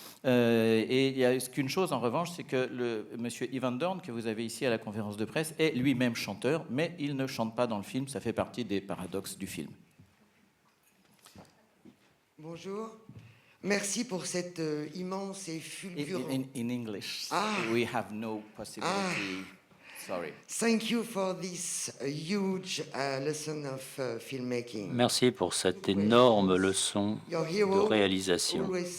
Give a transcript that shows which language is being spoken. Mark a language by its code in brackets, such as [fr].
[fr] Et il n'y a qu'une chose en revanche, c'est que monsieur Ivan Dorn, que vous avez ici à la conférence de presse, est lui-même chanteur, mais il ne chante pas dans le film, ça fait partie des paradoxes du film. Bonjour. Merci pour cette immense et fulgurante... [en] In English, we have no possibility... Sorry. Thank you for this huge lesson of filmmaking. [fr] Merci pour cette énorme leçon de réalisation.